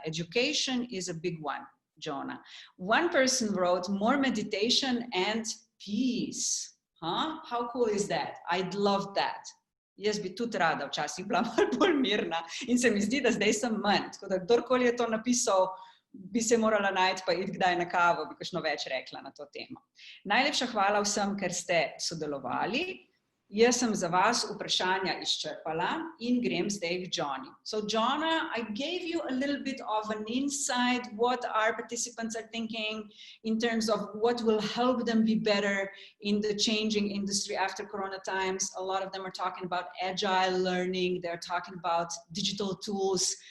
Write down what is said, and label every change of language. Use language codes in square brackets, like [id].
[en] Education is a big one, Johna. One person wrote, more meditation and peace. Huh? How cool is that? I'd love that. [sl] Jaz bi tudi rada včasih bila malo bolj mirna in se mi zdi, da zdaj sem manj. Tako da kdorkoli je to napisal, bi se morala najti pa iti kdaj na kavo, bi kakšno več rekla na to temo. Najlepša hvala vsem, ker ste sodelovali. Jaz sem za vas vprašanja izčrpala in grem zdaj k Johni. [en] So Johno, I gave you a little bit of an insight what our participants are thinking in terms of what will help them be better in the changing industry after Corona times. A lot of them are talking about agile learning. They're talking about digital tools.